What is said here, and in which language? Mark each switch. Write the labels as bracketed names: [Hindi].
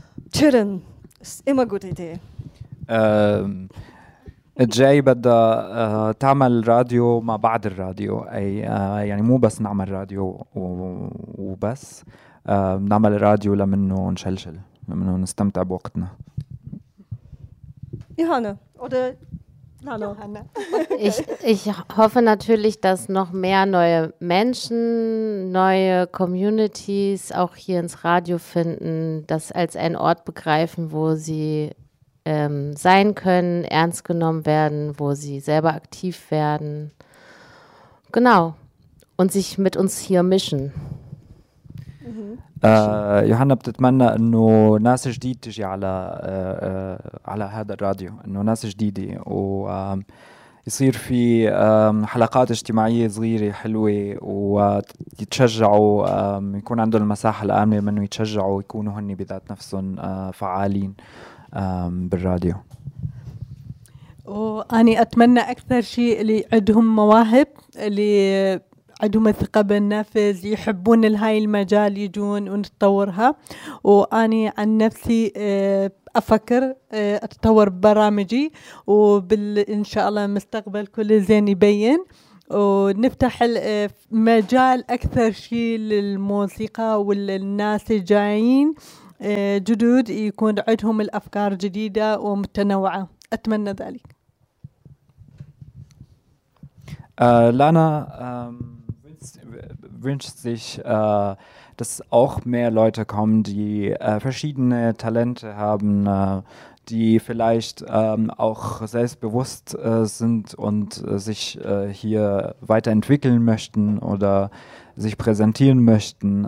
[German] Chillen ist immer eine gute Idee. [Arabic] جاي بدها تعمل راديو مع بعض الراديو اي يعني مو بس نعمل راديو وبس نعمل راديو لمنه نشلشل لمنه نستمتع بوقتنا. يوهانا oder Lana. [German] Ich hoffe natürlich, dass noch mehr neue Menschen, neue Communities auch hier ins Radio finden, das als einen Ort begreifen, wo sie sein können, ernst genommen werden, wo sie selber aktiv werden. Genau. Und sich mit uns hier mischen. [Arabic] يوهانا بتتمنى انه ناس جديد تجي على على هذا الراديو انه ناس جديده و يصير في حلقات اجتماعيه صغيره حلوه ويتشجعوا يكون عندهم المساحه الامنه انه يتشجعوا ويكونوا هن بذات نفسهم فعالين بالراديو واني اتمنى اكثر شيء اللي عندهم مواهب اللي عندهم الثقة بالنفس يحبون هاي المجال يجون ونتطورها وأني عن نفسي أفكر أتطور برامجي وإن شاء الله مستقبل كل زين يبين ونفتح المجال أكثر شيء للموسيقى والناس الجايين جدود يكون عندهم الأفكار جديدة ومتنوعة. أتمنى ذلك. [German] Lana wünscht sich, dass auch mehr Leute kommen, die verschiedene Talente haben, die vielleicht auch selbstbewusst sind und sich hier weiterentwickeln möchten oder sich präsentieren möchten.